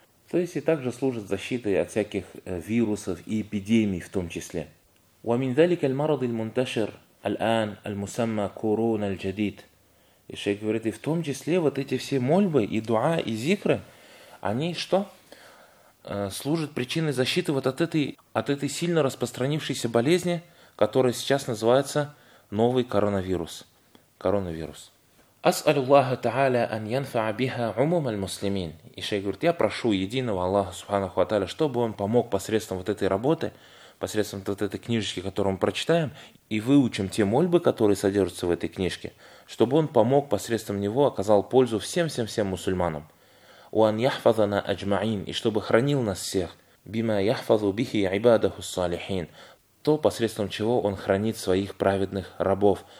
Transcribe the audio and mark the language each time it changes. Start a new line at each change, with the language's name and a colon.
Russian: То есть и также служит защитой от всяких вирусов и эпидемий в том числе.
Arabic: ومن ذلك المرض المنتشر الآن المسمى كورونا الجديد.
Russian: И шейх говорит, и в том числе вот эти все мольбы и дуа и зикры, они что? Служат причиной защиты вот от этой сильно распространившейся болезни, которая сейчас называется новый коронавирус. Коронавирус.
Arabic: أسأل الله تعالى أن ينفع بها عموم المسلمين.
Russian: И шейх говорит, я прошу единого Аллаха Субханаху ва Тааля, чтобы он помог посредством вот этой работы, посредством вот этой книжечки, которую мы прочитаем, и выучим те мольбы, которые содержатся в этой книжке, чтобы он помог посредством него, оказал пользу всем-всем-всем мусульманам.
Arabic: وَأَنْ يَحْفَظَنَا أَجْمَعِينَ
Russian: И чтобы хранил нас всех.
Arabic: بِمَا يَحْفَظُ بِهِ عِبَادَهُ الصَّالِحِينَ
Russian: То, посредством чего он хранит своих праведных рабов.